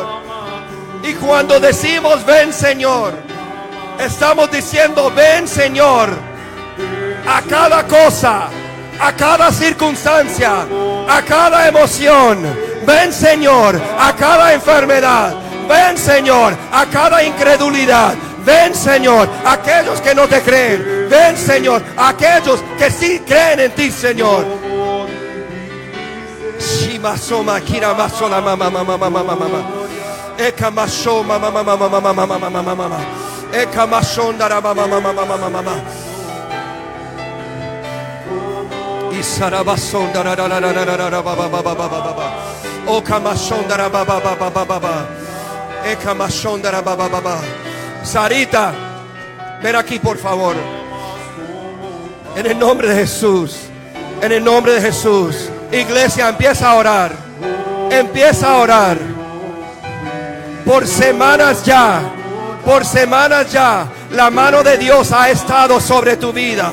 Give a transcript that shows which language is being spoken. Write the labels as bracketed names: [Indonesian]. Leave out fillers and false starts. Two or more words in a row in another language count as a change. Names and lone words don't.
[Spanish] Y cuando decimos ven, Señor, estamos diciendo ven, Señor, a cada cosa, a cada circunstancia, a cada emoción. Ven, Señor, a cada enfermedad. Ven, Señor, a cada incredulidad. Ven, Señor, a aquellos que no te creen. Ven, Señor, a aquellos que sí creen en ti, Señor. Shimasoma kira masola mama mama mama mama. Eka masoma mama mama mama mama mama mama. Eka masonda mama mama mama mama mama. Isara basonda ra ra ra ra ra ra ba ba ba ba ba ba. Oka masonda ra ba ba ba ba ba ba ba. Eka masonda ra ba ba ba ba. Sarita, ven aquí por favor. En el nombre de Jesús. En el nombre de Jesús. Iglesia, empieza a orar. Empieza a orar. por semanas ya, la mano de Dios ha estado sobre tu vida.